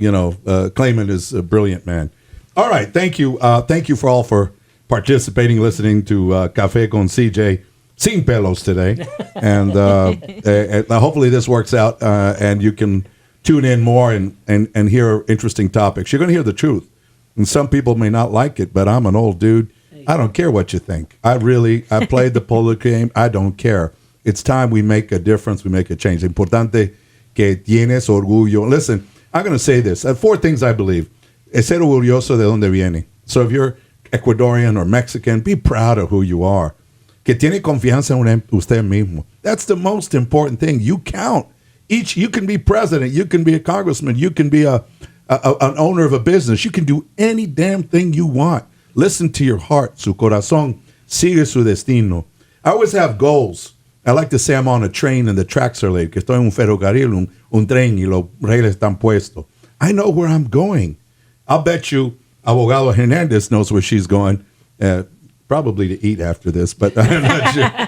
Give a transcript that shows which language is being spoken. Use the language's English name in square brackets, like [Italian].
[English] Clayman is a brilliant man. All right, thank you for participating, listening to Café con CJ Sin Pelos today, and hopefully this works out, and you can tune in more and hear interesting topics. You're going to hear the truth, and some people may not like it, but I'm an old dude. I don't care what you think. I played the political game. I don't care. It's time we make a difference. We make a change. [Spanish] Importante que tienes orgullo. [English] Listen, I'm going to say this. 4 things I believe. [Spanish] Es ser orgulloso de donde viene. [English] So if you're Ecuadorian or Mexican, be proud of who you are. [Spanish] Que tiene confianza en usted mismo. [English] That's the most important thing. You count. You can be president. You can be a congressman. You can be an owner of a business. You can do any damn thing you want. Listen to your heart. [Spanish] Su corazón sigue su destino. [English] I always have goals. I like to say I'm on a train and the tracks are laid, [Spanish] que estoy en un ferrocarril, un tren y los rieles están puestos. [English] I know where I'm going. I'll bet you Abogado Hernandez knows where she's going. probably to eat after this, but I'm not sure.